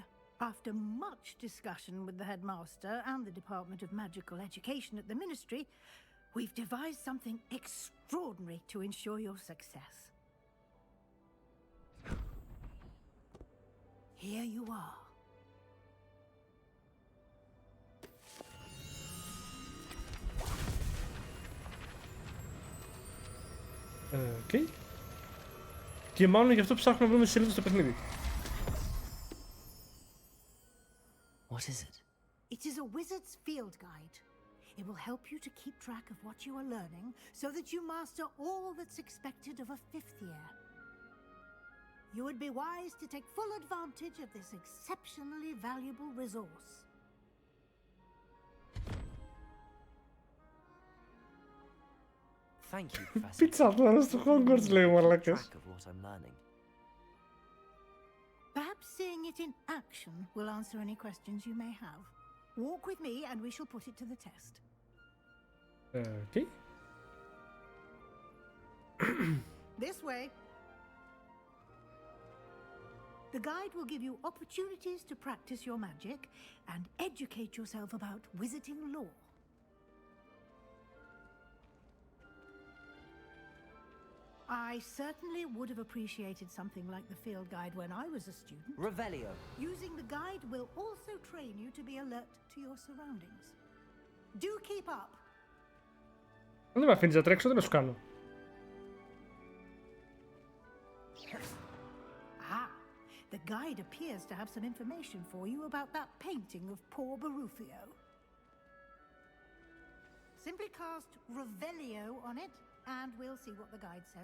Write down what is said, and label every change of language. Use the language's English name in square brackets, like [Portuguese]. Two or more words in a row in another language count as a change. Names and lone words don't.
[English] After much discussion with the headmaster and the Department of Magical Education at the Ministry, we've devised something extraordinary to ensure your success. Here you are. Okay. [Greek] Και μάλλον γι' αυτό ψάχνω να βρούμε σελίδες στο παιχνίδι. [English] What is it? It is a wizard's field guide. It will help you to keep track of what you are learning so that you master all that's expected of a fifth year. You would be wise to take full advantage of this exceptionally valuable resource. Thank you, Professor. [Greek] Πίτσα απλά στο Hogwarts λέει ο μαλάκας. [English] Track of what I'm learning. Perhaps seeing it in action will answer any questions you may have. Walk with me and we shall put it to the test. Okay. This way. The guide will give you opportunities to practice your magic and educate yourself about wizarding lore. I certainly would have appreciated something like the field guide when I was a student. Revelio. Using the guide will also train you to be alert to your surroundings. Do keep up. [Greek] Αν δεν με αφήνεις να τρέξω, δεν να σου κάνω. [English] The guide appears to have some information for you about that painting of poor Barufio. Simply cast Revelio on it, and we'll see what the guide says.